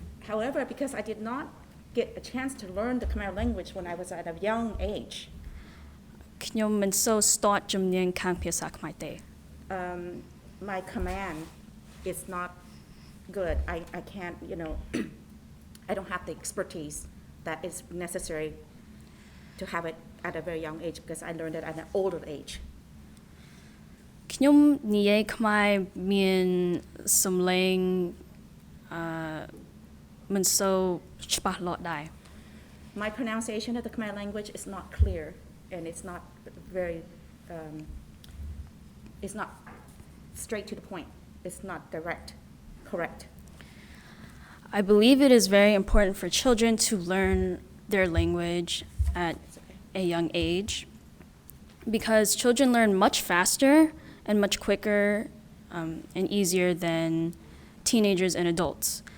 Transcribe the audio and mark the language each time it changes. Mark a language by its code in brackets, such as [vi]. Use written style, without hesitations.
[en] However, because I did not get a chance to learn the Khmer language when I was at a young age, [km] ខ្ញុំមិនសូវស្ទាត់ជំនាញខាងភាសាខ្មែរទេ [en] my command is not good. I can't, I don't have the expertise that is necessary to have it at a very young age because I learned it at an older age. [km] ខ្ញុំនិយាយខ្មែរមានសំឡេងមិនសូវច្បាស់លាស់ដែរ [en] My pronunciation of the Khmer language is not clear and it's not very, it's not straight to the point. It's not direct, correct. I believe it is very important for children to learn their language at a young age because children learn much faster and much quicker and easier than teenagers and adults.